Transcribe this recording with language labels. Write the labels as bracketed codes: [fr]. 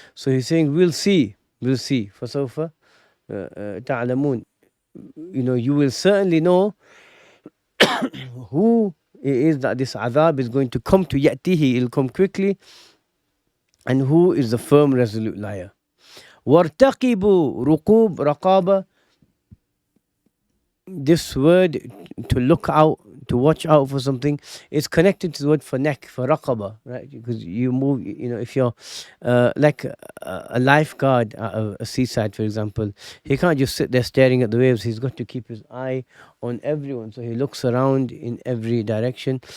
[en] So he's saying, we'll see. [ar] فَسَوْفَ تَعْلَمُونَ. [en] You will certainly know who it is that this adhab is going to come to. يَأْتِهِ, it'll come quickly. And who is the firm, resolute liar. [ar] وَارْتَقِبُوا, رُقُوب, raqaba. [en] This word, to look out, to watch out for something, is connected to the word for neck, for raqaba, right? Because you move, if you're like a lifeguard at a seaside, for example, he can't just sit there staring at the waves. He's got to keep his eye on everyone. So he looks around in every direction.